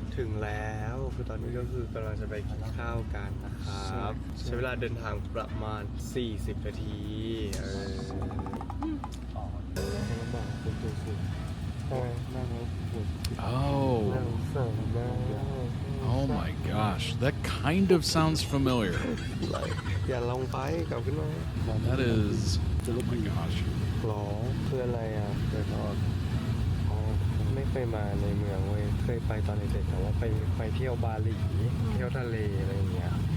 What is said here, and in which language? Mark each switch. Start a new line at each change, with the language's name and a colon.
Thai: ถึงแล้วคือตอนนี้ก็คือกำลังจะไปกินข้าวกันนะครับ ใช่ ใช้เวลาเดินทางประมาณ 40 นาที ลำบากคนตัวสูงใช่นั่งแล้วปวด Oh. สั่งมาก
English: Oh my gosh. That kind of sounds familiar.
Thai: อย่าลงไปกลับขึ้นมา
English: That is. Oh my gosh.
Thai: หรอคืออะไรอ่ะเดี๋ยวก่อนอ๋อไม่เคยมาในเมืองเว้ยเคยไปตอนเด็กๆแต่ว่าไปเที่ยวบาหลีเที่ยวทะเลอะไรอย่างเงี้ย